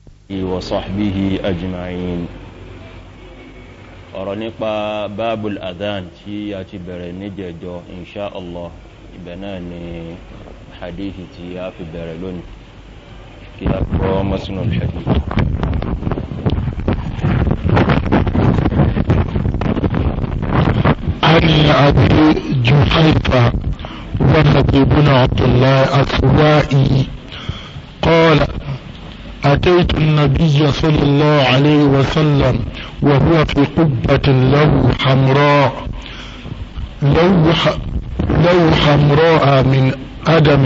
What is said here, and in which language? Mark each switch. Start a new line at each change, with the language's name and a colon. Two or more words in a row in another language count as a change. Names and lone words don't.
Arabic: وصحبه أجمعين.
Yoruba: ọ̀rọ̀ nípa
Arabic: باب الأذان
Yoruba: tí a ti bẹ̀rẹ̀ níjẹ̀jọ́
Arabic: إن شاء الله
Yoruba: ibẹ̀ náà ni hadithi tí a fi bẹ̀rẹ̀ lónìí kí a gbọ́
Arabic: متن الحديث. عن أبي جحيفة وهب بن عبد الله السوائي قال أتيت النبي صلى الله عليه وسلم وهو في قبة له حمراء من أدم.